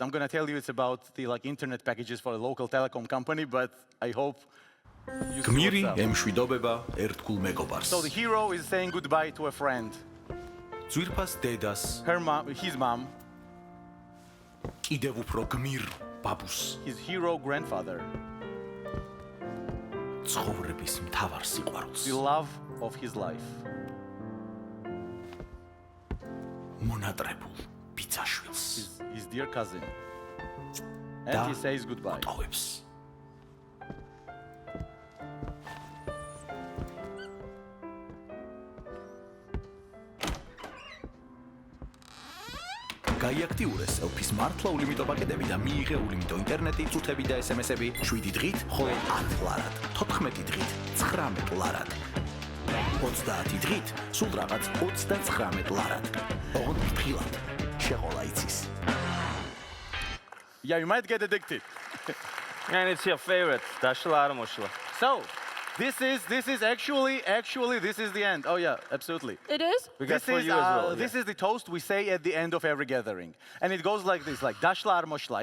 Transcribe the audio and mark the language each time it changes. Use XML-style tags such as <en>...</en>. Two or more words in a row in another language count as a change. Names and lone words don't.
<en>I'm going to tell you it's about the internet packages for a local telecom company, but I hope you see what's up. So the hero is saying goodbye to a friend. Her mom, his mom. His hero grandfather.</en> <ka>ცხოვრების მთავარ სიყვარულს.</ka> <en>the love of his life.</en> <ka>მონატრებულ ბიძაშვილს.</ka> <en>His dear cousin. And he says goodbye.</en> <ka>ტოვებს. გაიაქტიურეს ელფის მართლა ულიმიტო პაკეტები და მიიღე ულიმიტო ინტერნეტი, წუთები და SMS-ები 7 დღით, ხოლო 10 ლარად, 14 დღით, 19 ლარად. 30 დღით, სულ რაღაც 39 ლარად. ოღონდ ფრთხილად, შეყოლა იცის.</ka> <en>Yeah, you might get addicted. And it's your favorite. Dashla Aramoshla. So, this is actually this is the end. Oh yeah, absolutely. It is? We got This for is you as well. this is the toast we say at the end of every gathering, and it goes like this: like Dashla Armoshla.</en>